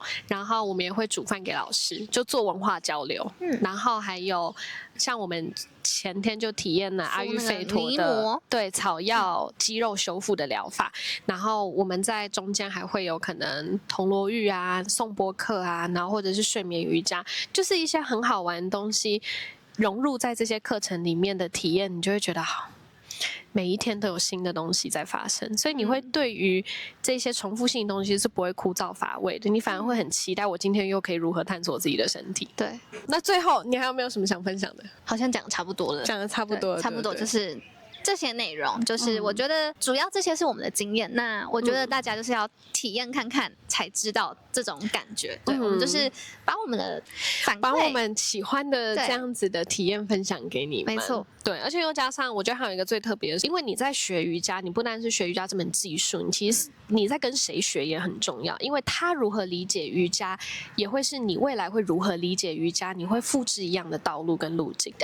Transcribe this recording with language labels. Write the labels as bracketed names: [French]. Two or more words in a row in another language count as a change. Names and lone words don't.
[Chinese] 然後我們也會煮飯給老師，就做文化交流。然後還有像我們前天就體驗了阿育吠陀的對草藥肌肉修復的療法，然後我們在中間還會有可能銅鑼浴啊、頌缽課啊，然後或者是睡眠瑜伽，就是一些很好玩的東西融入在這些課程裡面的體驗，你就會覺得好。每一天都有新的東西在發生，所以你會對於這些重複性的東西是不會枯燥乏味的，你反而會很期待我今天又可以如何探索自己的身體。對，那最後你還有沒有什麼想分享的？好像講得差不多了，講得差不多了，差不多就是這些內容，就是我覺得主要這些是我們的經驗，那我覺得大家就是要體驗看看才知道這種感覺。對，我們就是把我們的反饋，把我們喜歡的這樣子的體驗分享給你們。沒錯。對，而且又加上，我覺得還有一個最特別的是，因為你在學瑜伽，你不單是學瑜伽這門技術，你其實你在跟誰學也很重要，因為他如何理解瑜伽，也會是你未來會如何理解瑜伽，你會複製一樣的道路跟路徑。